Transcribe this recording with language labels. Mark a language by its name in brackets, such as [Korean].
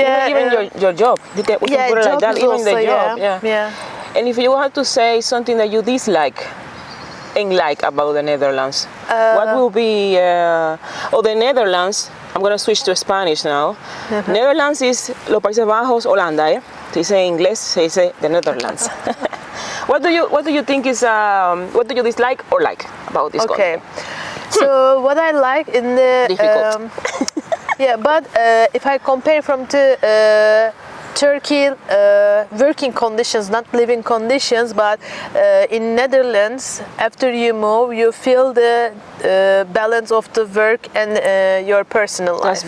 [English] Even your job. We can put it like that. Even the job. Yeah. And if you had to say something that you dislike and like about the Netherlands? What will be, the Netherlands, I'm going to switch to Spanish now. Netherlands is [Spanish] los Países Bajos, [English] Holanda, eh? [Spanish] Se dice en inglés, se dice the Netherlands. [English] What do you think is, what do you dislike or like about this country? So what I like in the... Difficult. yeah, but if I compare from the Turkey working conditions, not living conditions, but in Netherlands, after you move, you feel the balance of the work and your personal life.